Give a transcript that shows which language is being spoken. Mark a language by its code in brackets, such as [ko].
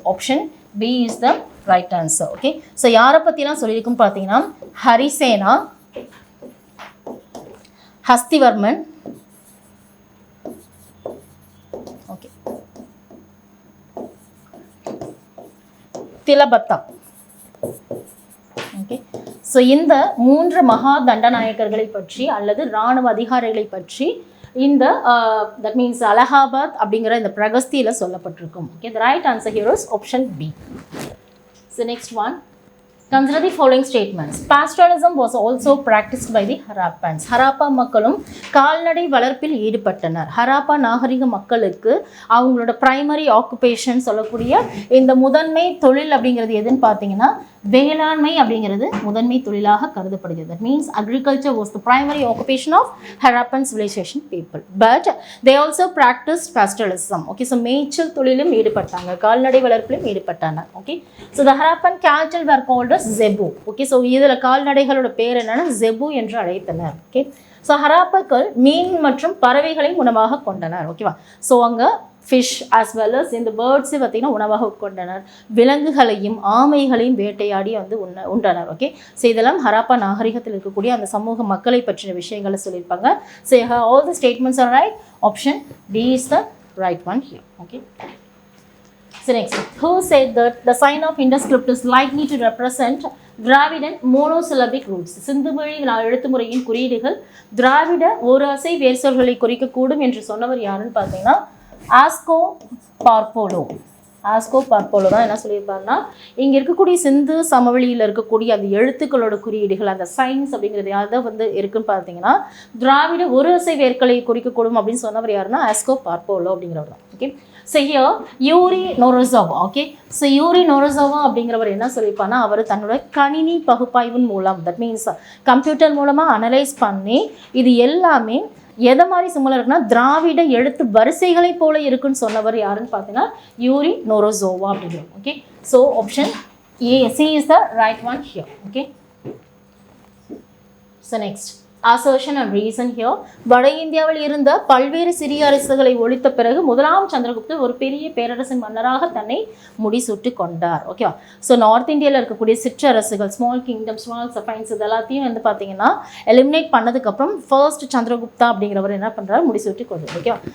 [en] Option B is the right answer. Okay, so [ta] யாரை பற்றிலாம் சொல்லியிருக்குன்னு பார்த்தீங்கன்னா [en] Harisena, Hastivarman, okay, Tilabhatta. [ta] ஓகே, ஸோ இந்த 3 மகா தண்டநாயக்கர்களை பற்றி அல்லது இராணுவ அதிகாரிகளை பற்றி இந்த [en] that means [ta] அலகாபாத் அப்படிங்கிற இந்த பிரகஸ்தியில் சொல்லப்பட்டிருக்கும். [en] Okay, the right answer here is option B. So next one, consider the following statements. Pastoralism was also practiced by the Harappans. [ta] Harappa மக்களும் கால்நடை வளர்ப்பில் ஈடுபட்டனர். ஹராப்பா நாகரிக மக்களுக்கு அவங்களோட பிரைமரி ஆக்குபேஷன் சொல்லக்கூடிய இந்த முதன்மை தொழில் அப்படிங்கிறது எதுன்னு பார்த்தீங்கன்னா வேளாண்மை அப்படிங்கிறது முதன்மை தொழிலாக கருதப்படுகிறது. [en] That means agriculture was the primary occupation of Harappan civilization people. But they also practiced pastoralism. [ta] Okay, so மேய்ச்சல் தொழிலும் ஈடுபட்டாங்க, கால்நடை வளர்ப்பிலும் ஈடுபட்டாங்க. [en] Okay, so the Harappan cattle were called as zebu. [ta] Okay, so இதில் கால்நடைகளோட பேர் என்னன்னா zebu என்று அழைத்தனர். Okay, ஸோ ஹராப்பாக்கள் மீன் மற்றும் பறவைகளை உணவாக கொண்டனர். ஓகேவா, ஸோ அங்கே [en] fish as well as [ta] இந்த பேர்ட்ஸு பார்த்திங்கன்னா உணவாக உட்கொண்டனர். விலங்குகளையும் ஆமைகளையும் வேட்டையாடி வந்து உண்டனர். ஓகே, ஸோ இதெல்லாம் ஹராப்பா நாகரிகத்தில் இருக்கக்கூடிய அந்த சமூக மக்களை பற்றின விஷயங்களை சொல்லியிருப்பாங்க. [en] So all the statements are right. Option D is the right one here. Okay, so next, who said that the sign of Indus script is likely to represent Dravidan monosyllabic roots? [ta] சிந்துவழி எழுத்துமுறையின் குறியீடுகள் திராவிட ஒரு அசை வேர்சொல்களை குறிக்கக்கூடும் என்று சொன்னவர் யாருன்னு பார்த்தீங்கன்னா ஆஸ்கோ பார்போலோ. ஆஸ்கோ பார்போலோ தான் என்ன சொல்லியிருப்பாருன்னா இங்கே இருக்கக்கூடிய சிந்து சமவெளியில் இருக்கக்கூடிய அந்த எழுத்துக்களோட குறியீடுகள் அந்த சைன்ஸ் அப்படிங்கிறது யாரை வந்து இருக்குன்னு பார்த்தீங்கன்னா திராவிட ஒரு அசை வேர்களை குறிக்கக்கூடும் அப்படின்னு சொன்னவர் யாருன்னா ஆஸ்கோ பார்போலோ அப்படிங்கிறவர் தான். Okay, so here Uri நோரோசோவா. Okay, so Uri நோரோசோவா அப்படிங்கிறவர் என்ன சொல்லியிருப்பாருன்னா, அவர் தன்னோட கணினி பகுப்பாய்வின் மூலம், தட் மீன்ஸ் கம்ப்யூட்டர் மூலமாக அனலைஸ் பண்ணி இது எல்லாமே எதை மாதிரி சிமிலர் இருக்குன்னா திராவிட எழுத்து வரிசைகளை போல இருக்குன்னு சொன்னவர் யாருன்னு பார்த்தீங்கன்னா யூரி நோரோசோவா அப்படிங்கிறோம். [en] Okay, so option C is the right one here. Okay, so next assertion and reason here. [ta] வட இந்தியாவில் இருந்த பல்வேறு சிறிய அரசுகளை ஒழித்த பிறகு முதலாம் சந்திரகுப்தர் ஒரு பெரிய பேரரசின் மன்னராக தன்னை முடிசூட்டி கொண்டார். ஓகேவா? ஸோ நார்த் இந்தியாவில் இருக்கக்கூடிய சிற்றரசுகள், [en] small kingdom, small சஃபைன்ஸ் [ta] இது எல்லாத்தையும் வந்து பார்த்தீங்கன்னா எலிமினேட் பண்ணதுக்கப்புறம் ஃபர்ஸ்ட் சந்திரகுப்தா அப்படிங்கிறவர் என்ன பண்ணுறாரு, முடிசூட்டி கொண்டார். ஓகேவா?